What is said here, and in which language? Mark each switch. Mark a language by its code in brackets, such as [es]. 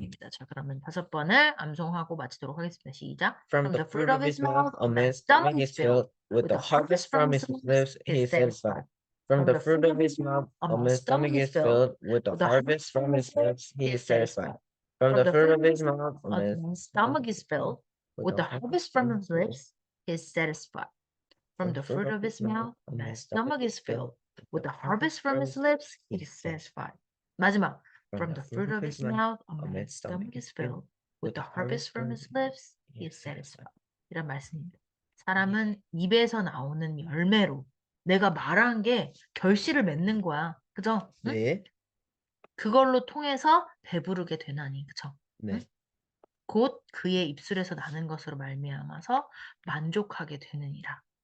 [ko] 자, 그러면 5번을 암송하고 마치도록 하겠습니다. 시작. [en] From the fruit of his mouth, a man's stomach is filled with the harvest from his lips. He is satisfied. From the fruit of his mouth, a man's stomach is filled with the harvest from his lips. He is satisfied. From the fruit of his mouth, a man's stomach is filled with the harvest from his lips. He is satisfied. From the fruit of his mouth, a man's stomach is filled with the harvest from his lips. He is satisfied. [ko] 마지막. [en] From the fruit of his mouth, a man's stomach is filled with the harvest from his lips. He is satisfied. [ko] 이런 말씀입니다. 사람은 입에서 나오는 열매로 내가 말한 게 결실을 맺는 거야. 그죠? 응? 네. 그걸로 통해서 배부르게 되나니. 그쵸? 네. 응? 곧 그의 입술에서 나는 것으로 말미암아서 만족하게 되느니라.